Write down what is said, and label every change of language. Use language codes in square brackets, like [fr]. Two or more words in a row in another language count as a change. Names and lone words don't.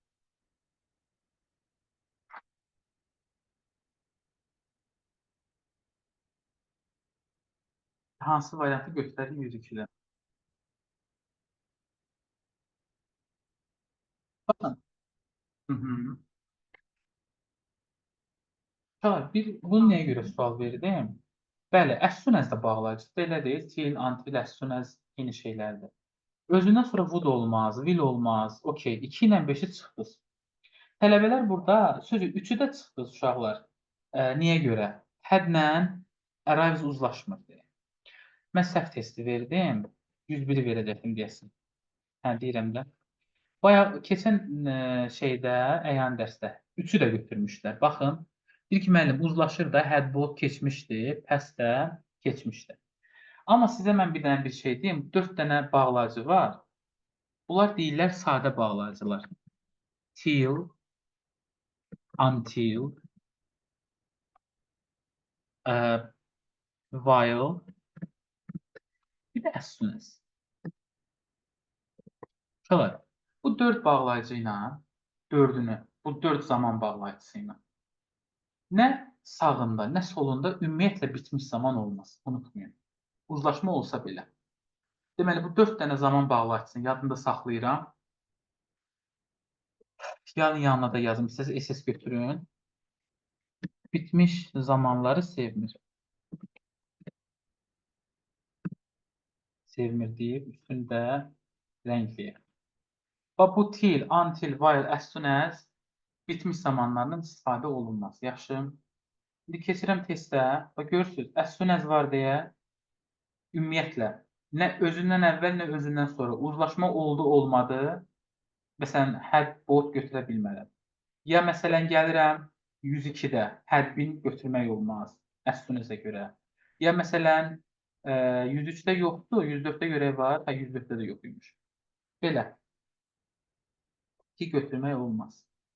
[az] Hansı variantı göstərir 102-də? Baxın. Hı -hı. Bunu nəyə görə sual verdim? Bəli, [en] as soon as [az] da bağlayıcıdır. Elə deyil, [en] till, until, as soon as [az] eyni şeylərdir. Özündən sonra would olmaz, will olmaz. Okey, 2 ilə 5-i çıxdınız. Tələbələr burada, sözü 3-ü də çıxdınız uşaqlar. Niyə görə? [en] Hadlə arrives [az] uzlaşmır deyə. Mən səhv testi verdim. 101-i verəcəkdim deyəsin. Hə, deyirəm də. Bayaq keçən şeydə, əyan dərsdə 3-ü də götürmüşlər. Baxın, deyir ki, müəllim uzlaşır da, [en] had both [az] keçmişdi, past də keçmişdi. Amma sizə mən bir dənə bir şey deyim, 4 dənə bağlayıcı var. Bunlar deyirlər sadə bağlayıcılar. [en] Till, until, while, [az] bir də [en] as soon as. [az] Uşaqlar, bu 4 bağlayıcı ilə, 4-ünü, bu 4 zaman bağlayıcısı ilə nə sağında, nə solunda ümumiyyətlə bitmiş zaman olmaz. Unutmayın. Uzlaşma olsa belə. Deməli, bu 4 dənə zaman bağlayıcısını yadında saxlayıram. Yanına da yazım. İstəsəz SS götürün. Bitmiş zamanları sevmir. Sevmir deyib üstündə rəngləyir. Və bu [en] till, until, while, as soon as [az] bitmiş zamanlarından istifadə olunmaz. Yaxşı. İndi keçirəm testə. Bax, görürsünüz, [en] as soon as [az] var deyə ümumiyyətlə nə özündən əvvəl, nə özündən sonra uzlaşma oldu, olmadı. Məsələn, [en] had both [az] götürə bilmərəm. Ya məsələn gəlirəm 102-də [en] had been [az] götürmək olmaz [en] as soon as-ə [az] görə. Ya məsələn 103-də yoxdur, 104-də görə var, 104-də də yox imiş. Belə ki götürmək olmaz.